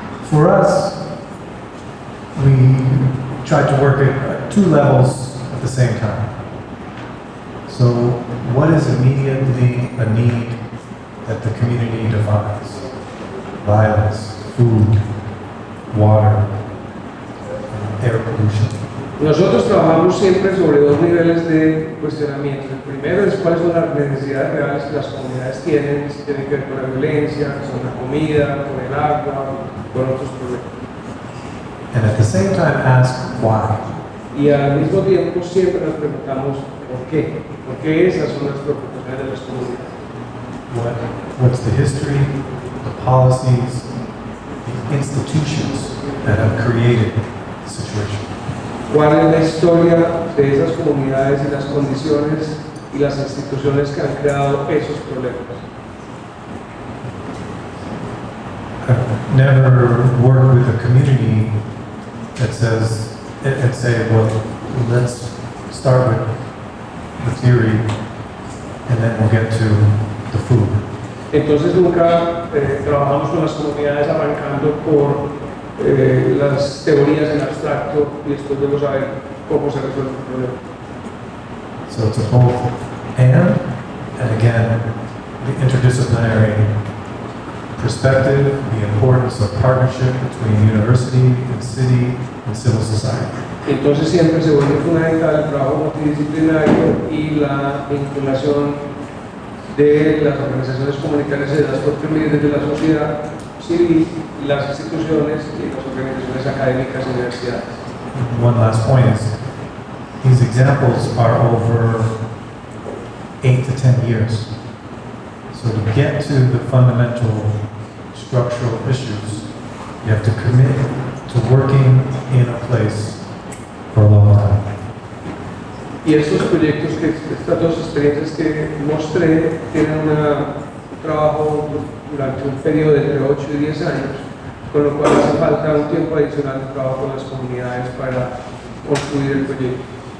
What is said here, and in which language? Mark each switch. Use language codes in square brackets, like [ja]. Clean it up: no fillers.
[en] For us, we tried to work at two levels at the same time. So, what is immediately a need that the community defines? Violence, food, water, air pollution. [es] Nosotros trabajamos siempre sobre dos niveles de cuestionamiento. El primero es cuáles son las necesidades reales que las comunidades tienen, si tienen que ver con la violencia, con la comida, con el agua, con otros problemas. [en] And at the same time ask why. [es] Y al mismo tiempo siempre nos preguntamos por qué. Porque esas son las preocupaciones de las comunidades. [en] What's the history, the policies, the institutions that have created the situation? [es] ¿Cuál es la historia de esas comunidades y las condiciones y las instituciones que han creado esos problemas? [en] I've never worked with a community that says, and say, well, let's start with the theory and then we'll get to the food. [es] Entonces nunca trabajamos con las comunidades arrancando por las teorías en abstracto y después debemos saber cómo se resuelve el problema. [en] So it's a both and again, the interdisciplinary perspective, the importance of partnership between university and city and civil society. [es] Entonces siempre se vuelve fundamental el trabajo multidisciplinario y la vinculación de las organizaciones comunitarias y de las propias líderes de la sociedad civil, las instituciones y las organizaciones académicas y universidades. [en] One last point is, these examples are over 8 to 10 years. So to get to the fundamental structural issues, you have to commit to working in a place for a long time. [es] Y estos proyectos, estas dos experiencias que mostré, tienen un trabajo durante un periodo de entre 8 y 10 años, con lo cual hace falta un tiempo adicional de trabajo con las comunidades para construir el proyecto.